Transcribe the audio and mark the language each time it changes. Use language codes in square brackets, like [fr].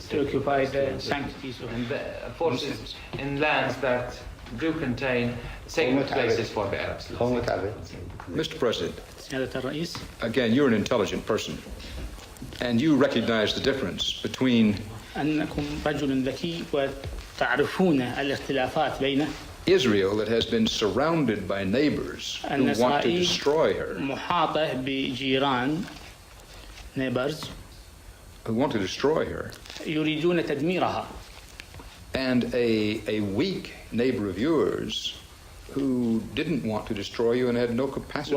[en] to occupy the sanctities of and the forces in lands that do contain sacred places for the Arabs. Mr. President, [ar] سيادة الرئيس. [en] again, you're an intelligent person, and you recognize the difference between [ar] أنكم رجل ذكي وتعرفون الاختلافات بين [en] Israel that has been surrounded by neighbors who want to destroy her. [ar] محاطة بجيران neighbors [en] who want to destroy her. [ar] يريدون تدميرها. [en] And a weak neighbor of yours who didn't want to destroy you and had no capacity